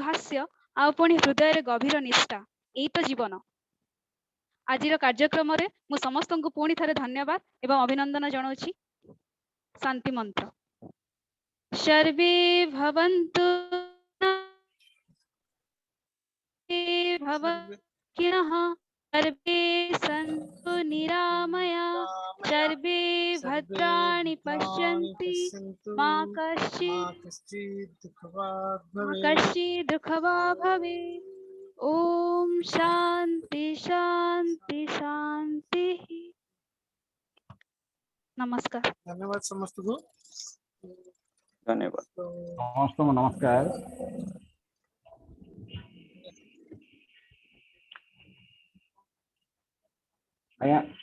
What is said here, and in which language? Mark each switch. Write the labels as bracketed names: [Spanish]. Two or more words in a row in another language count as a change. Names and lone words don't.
[Odia] ହାସ୍ୟ ଆଉ ପୁଣି ହୃଦୟରେ ଗଭୀର ନିଷ୍ଠା ଏଇ ତ ଜୀବନ ଆଜିର କାର୍ଯ୍ୟକ୍ରମରେ ମୁଁ ସମସ୍ତଙ୍କୁ ପୁଣି ଥରେ ଧନ୍ୟବାଦ ଏବଂ ଅଭିନନ୍ଦନ ଜଣାଉଛି ଶାନ୍ତି ମନ୍ତ୍ର [Sanskrit] ସର୍ବେ ଭବନ୍ତୁ ଭବନ୍ତିନଃ सर्वे सन्तु निरामया सर्वे भद्राणि पश्यन्ति मा कश्चित् दुःखभाग् भवेत्। ओम शांति शांति शांति। [Hindi] नमस्कार। धन्यवाद समस्त को। धन्यवाद समस्त नमस्कार। आया